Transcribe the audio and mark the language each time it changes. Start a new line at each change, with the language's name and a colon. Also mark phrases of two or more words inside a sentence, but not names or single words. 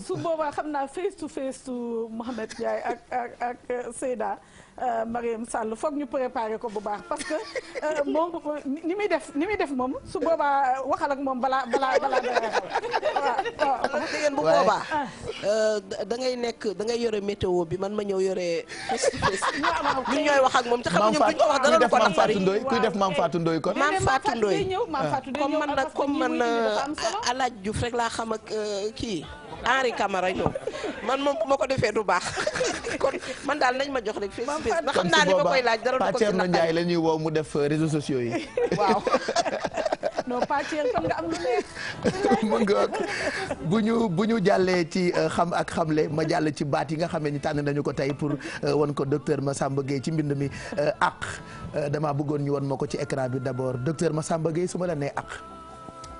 Wolof: su boobaa xam naa
English: face to
Wolof: Mouhamed Ndiaye ak Seyda Mariam Sall foog ñu préparé ko bu baax
French: parce que
Wolof: moom ni muy def moom su boobaa waxal ak moom balaa dara waaw dégg bu boobaa da ngay yore météo bi man ma ñëw yore
English: face to face
Wolof: ñun ñooy wax ak moom te xam ñoom duñ ko wax dara lu ko naqari kuy def Mame Fatou Ndoye kon Mame Fatou Ndoye comme man Alaaj Diouf rek laa xam ak kii Henri Camara ñëw man moom bu ma ko defee du baax kon man daal nañ ma jox rek
English: face to face
Wolof: ndax xam naa li ma koy laaj dara du ko ci Thierno Ndiaye la ñuy woo mu def
French: réseaux sociaux
Wolof: yi waaw non Thierno kon nga am lu neex mu ngoog bu ñu jàllee ci xam ak xamle ma jàll ci baat yi nga xam ne ñu tànn nañu ko tey pour won ko docteur Massamba Gueye ci mbind mi dama bëggoon ñu won ma ko ci écran bi d'abord docteur Massamba Gueye su ma la nee ak